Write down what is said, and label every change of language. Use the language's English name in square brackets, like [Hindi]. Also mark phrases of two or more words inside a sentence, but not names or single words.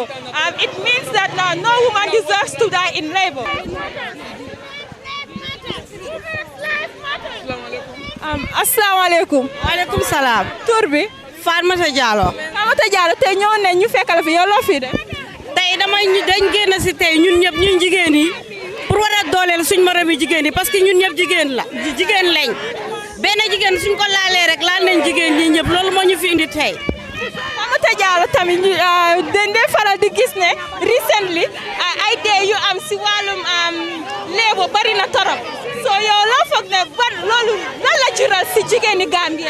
[English] It means that no woman deserves to die in labor. [Arabic] السلام عليكم. عليكم السلام. [Wolof] Turbi. Farmata Diallo. Farmata Diallo te ñëw ne ñu fekkal fi yow lo fi def. Tay dañ génn ci tay ñun ñëpp ñun jigéen yi pour wara dooleel suñ morom yi jigéen yi [French] parce que [Wolof] ñun ñëpp jigéen lañ benn jigéen suñ ko laalee rek laal nañ jigéen ñi ñëpp loolu moo ñu fi indi tey. Farmata Diallo tamit dañ dee faral di gis ne recently ay dee yu am si wàllum léebo bari na torop so yow loo foog ne loolu lan la jural si jigéeni Gambia